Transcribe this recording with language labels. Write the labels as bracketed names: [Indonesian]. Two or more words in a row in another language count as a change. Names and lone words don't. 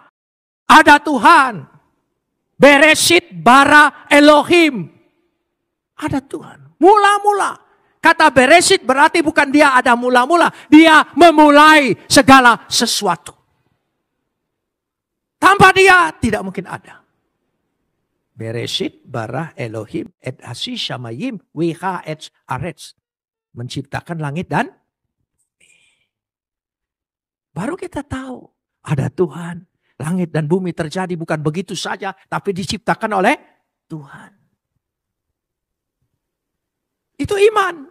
[Indonesian] Ada Tuhan. [Hebrew] בראשית ברא אלהים. [Indonesian] Ada Tuhan. Mula-mula. Kata Bereshit berarti bukan dia ada mula-mula. Dia memulai segala sesuatu. Tanpa dia tidak mungkin ada. [Hebrew] בראשית ברא אלהים את השמים ואת הארץ. [Indonesian] Menciptakan langit dan bumi. Baru kita tahu ada Tuhan. Langit dan bumi terjadi bukan begitu saja. Tapi diciptakan oleh Tuhan. Itu iman.